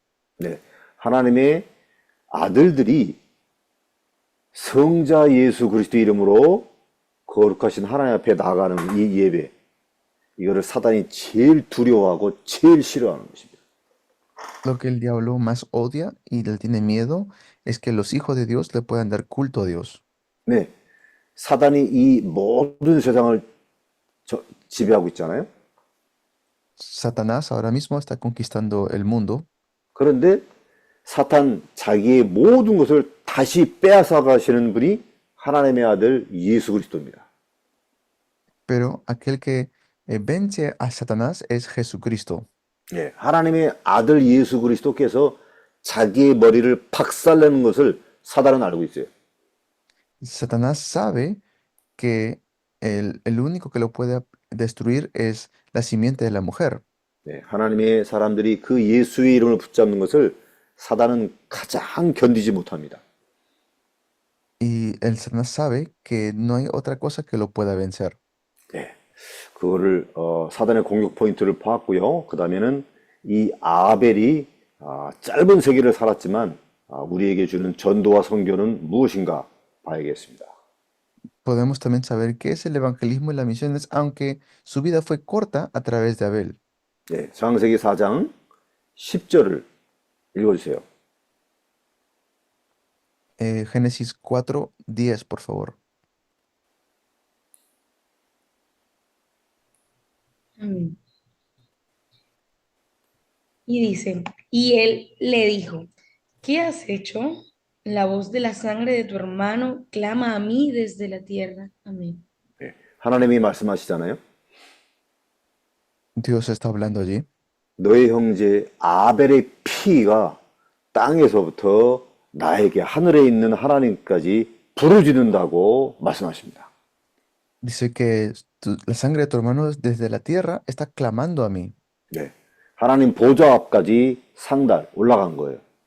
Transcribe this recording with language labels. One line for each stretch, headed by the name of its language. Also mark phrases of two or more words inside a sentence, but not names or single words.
Korean: 네, 하나님의 아들들이 성자 예수 그리스도 이름으로 거룩하신 하나님 앞에 나가는 이 예배, 이거를 사단이 제일 두려워하고 제일 싫어하는 것입니다.
Spanish: Lo que el diablo más odia y le tiene miedo es que los hijos de Dios le puedan dar culto a Dios.
Korean: 네, 사단이 이 모든 세상을 지배하고 있잖아요.
Spanish: Satanás ahora mismo está conquistando el mundo,
Korean: 그런데 사탄 자기의 모든 것을 다시 빼앗아 가시는 분이 하나님의 아들 예수 그리스도입니다.
Spanish: pero aquel que vence a Satanás es Jesucristo.
Korean: 예, 하나님의 아들 예수 그리스도께서 자기의 머리를 박살내는 것을 사단은 알고 있어요.
Spanish: Satanás sabe que el único que lo puede destruir es la simiente de la mujer.
Korean: 네, 하나님의 사람들이 그 예수의 이름을 붙잡는 것을 사단은 가장 견디지 못합니다.
Spanish: Y el Satanás sabe que no hay otra cosa que lo pueda vencer.
Korean: 네, 그거를 사단의 공격 포인트를 보았고요. 그 다음에는 이 아벨이 짧은 세기를 살았지만 우리에게 주는 전도와 선교는 무엇인가 봐야겠습니다.
Spanish: Podemos también saber qué es el evangelismo y las misiones, aunque su vida fue corta a través de Abel.
Korean: 네, 창세기 4장 10절을 읽어주세요.
Spanish: Génesis 4:10, por favor. Amén. Y dice, y él le dijo, ¿qué has hecho? La voz de la sangre de tu hermano clama a mí desde la tierra. Amén.
Korean: 네, 하나님이 말씀하시잖아요.
Spanish: Dios está hablando allí.
Korean: 너의 형제 아벨의 피가 땅에서부터 나에게 하늘에 있는 하나님까지 부르짖는다고 말씀하십니다.
Spanish: Dice que la sangre de tu hermano desde la tierra está clamando a mí.
Korean: 네, 하나님 보좌 앞까지 상달 올라간 거예요.